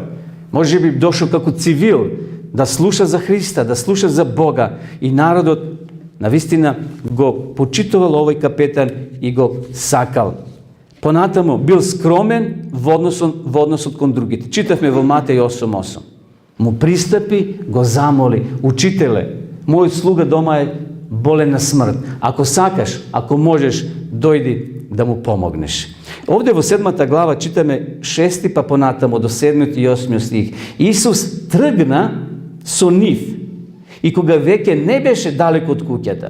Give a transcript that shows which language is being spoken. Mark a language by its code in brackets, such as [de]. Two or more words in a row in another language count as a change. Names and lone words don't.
[mk] Можеби дошол како цивил да слуша за Христа, да слуша за Бога, и народот навистина го почитувал овој капетан и го сакал. Понатаму бил скромен во односот кон другите. Читавме во Матеј 8:8. Му пристапи, го замоли: Учителе, мојот слуга дома е bolena smrt. Ako sakaš, ako možeš, dojdi da mu pomogneš. Ovdje u 7. glava čitame 6. pa ponatamo do 7. i 8. stih. Isus trgna so niv i koga veke ne beše daleko od kukjata.